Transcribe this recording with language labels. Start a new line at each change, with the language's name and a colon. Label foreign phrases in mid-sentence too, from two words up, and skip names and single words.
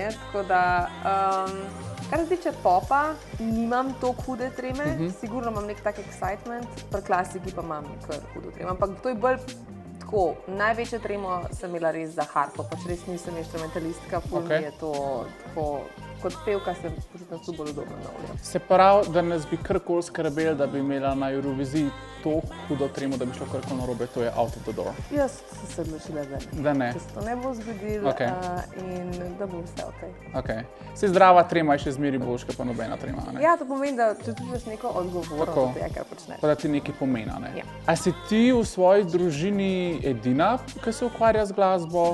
Slovenian: Tako da, kar se tiče popa, nimam toliko hude treme, sigurno imam nek tak excitement, pri klasiki pa imam kar hudo tremo, ampak to je bolj tako, največjo tremo sem imela res za harfo, pač res nisem inštrumentalistka, ful mi je to tako, kot pevka sem počutila tu bolj udobno na olju. Se pravi, da nas bi karkoli skrbeli, da bi imela na Euroviziji toliko hudo tremo, da bi šlo karkoli narobe, to je
English: out of the door.
Slovenian: Jaz sem se odločila, da ne. Da se to ne bo zgodilo in da bo vse okej. Se zdrava trema je še zmeri boljša, pa nobena trema, ne? Ja, to pomeni, da čutiš neko odgovornost do tega, kar počneš. Pa da ti nekaj pomeni, ne? A si ti v svoji družini edina, ki se ukvarja z glasbo?